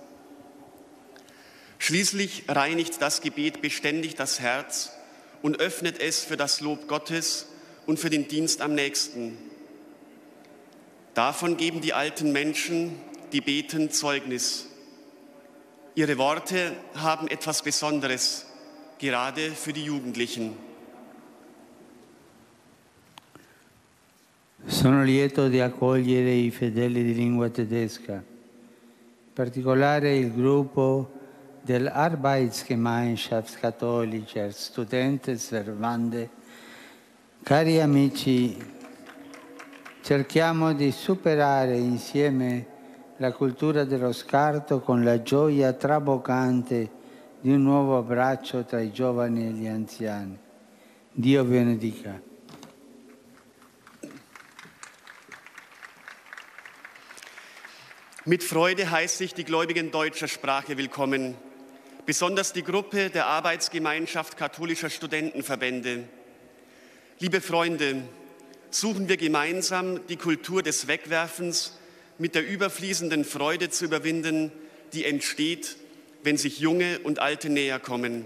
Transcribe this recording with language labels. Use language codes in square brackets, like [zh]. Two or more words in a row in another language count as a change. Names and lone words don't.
[de] Schließlich reinigt das Gebet beständig das Herz und öffnet es für das Lob Gottes und für den Dienst am Nächsten. Davon geben die alten Menschen, die beten, Zeugnis. Ihre Worte haben etwas Besonderes, gerade für die Jugendlichen. [it] Sono lieto di accogliere i fedeli di lingua tedesca particolare il gruppo dell' [de] Arbeitsgemeinschaftskatholiker Studentenverband. [it] Cari amici, cerchiamo di superare insieme la cultura dello scarto con la gioia traboccante di un nuovo abbraccio tra i giovani e gli anziani. Dio benedica. [de] Mit Freude heiße ich die Gläubigen deutscher Sprache willkommen, besonders die Gruppe der Arbeitsgemeinschaft katholischer Studentenverbände. Liebe Freunde, suchen wir gemeinsam die Kultur des Wegwerfens mit der überfließenden Freude zu überwinden, die entsteht, wenn sich Junge und Alte näher kommen.